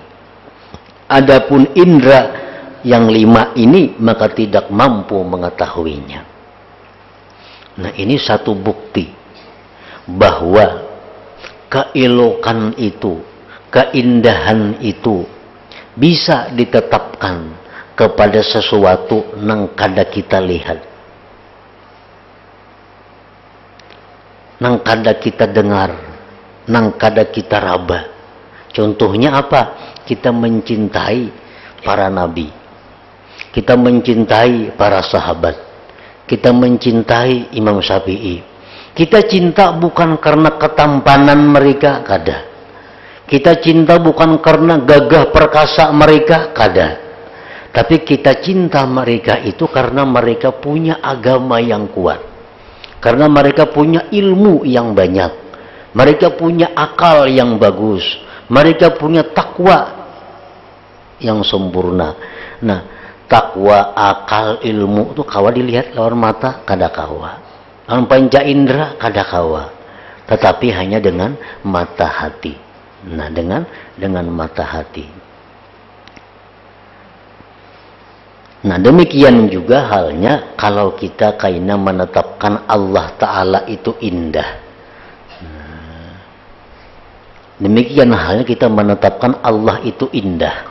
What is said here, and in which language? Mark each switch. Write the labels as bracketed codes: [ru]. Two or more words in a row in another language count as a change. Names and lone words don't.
[id] Adapun indera yang 5 ini maka tidak mampu mengetahuinya. [bjn] Nah, ini satu bukti bahwa keelokan itu, keindahan itu bisa ditetapkan kepada sesuatu nang kada kita lihat, nang kada kita dengar, nang kada kita raba. [id] Contohnya apa? Kita mencintai para nabi, kita mencintai para sahabat, kita mencintai Imam Syafi'i. [bjn] Kita cinta bukan karena ketampanan mereka, kada. Kita cinta bukan karena gagah perkasa mereka, kada. [id] Tapi kita cinta mereka itu karena mereka punya agama yang kuat. Karena mereka punya ilmu yang banyak. Mereka punya akal yang bagus. Mereka punya takwa yang sempurna. [bjn] Nah, takwa, akal, ilmu itu kawa dilihat lawan mata, kada kawa. Panca indera kada kawa, tetapi hanya dengan mata hati. Nah, dengan mata hati. Nah, demikian juga halnya kalau kita kaina menetapkan Allah Ta'ala itu indah. [id] Nah, demikian halnya kita menetapkan Allah itu indah.